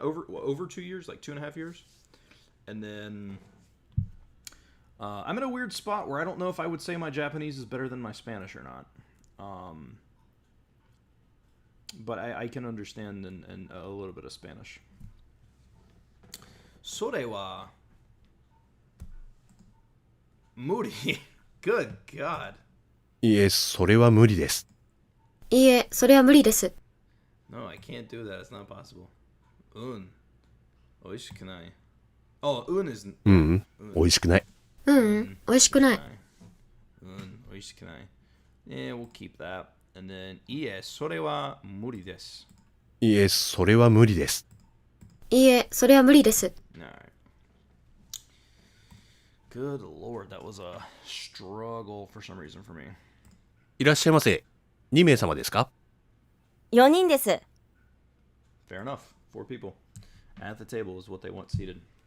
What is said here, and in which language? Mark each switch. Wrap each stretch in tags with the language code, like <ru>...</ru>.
<en>Over 2 years, like 2.5 years. And then I'm in a weird spot where I don't know if I would say my Japanese is better than my Spanish or not. But I can understand and a little bit of Spanish.</en> <ja>それは無理</ja> <en>Good God.</en> <ja>いえ、それは無理です。いいえ、それは無理です。</ja> <en>No, I can't do that. It's not possible.</en> <ja>美味しくない</ja> <en>Oh, is</en> <ja>ううん、美味しくない。ううん、美味しくない。美味しくない</ja> <en>Yeah, we'll keep that. And then</en> <ja>いえ、それは無理です。いえ、それは無理です。いいえ、それは無理です。</ja> <en>Alright. Good lord, that was a struggle for some reason for me.</en> <ja>いらっしゃいませ。2名様ですか？ 4人です。</ja> <en>Fair enough. 4 people. At the table is what they want seated.</en>